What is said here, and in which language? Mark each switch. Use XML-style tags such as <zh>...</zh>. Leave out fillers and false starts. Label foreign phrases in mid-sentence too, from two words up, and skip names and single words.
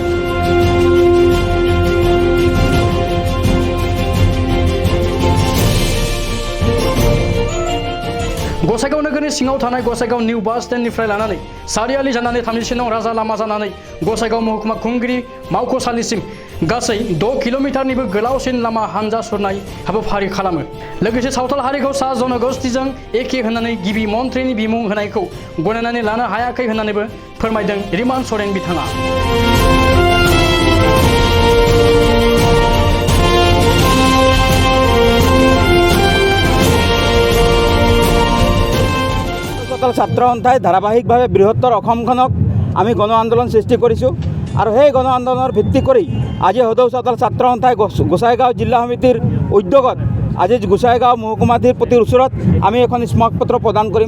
<brx>गसाइगाव नोगोरनि सिङाव थानाय गसाइगाव निउ बास स्टेन्डनिफ्राय लानानै सारियालि जानानै 33 नं राजा लामा जानानै गसाइगाव महकुमा खुंगिरि मावख'सालिसिम गासै 6 किल'मिटारनिबो गोलावसिन लामा हानजा सुरनाय हाबाफारि खालामो। लोगोसे सावथाल हारिखौ सा जनगोष्ठीजों एखे होननानै गिबि मन्थ्रिनि बिमुं होनायखौ गनायनानै लानो हायाखै होननानैबो फोरमायदों रिमान सरेन बिथाङा।</brx> <as>ছাত্ৰ সন্থাই ধাৰাবাহিকভাৱে বৃহত্তৰ অসমখনক আমি গণ আন্দোলন সৃষ্টি কৰিছোঁ আৰু সেই গণ আন্দোলনৰ ভিত্তি কৰি আজি সদৌ চাওতাল ছাত্ৰ সন্থাই গোসাইগাঁও জিলা সমিতিৰ উদ্যোগত আজি গোসাইগাঁও মহকুমাধিপতিৰ ওচৰত আমি এখন স্মাৰকপত্ৰ প্ৰদান কৰিম।</as>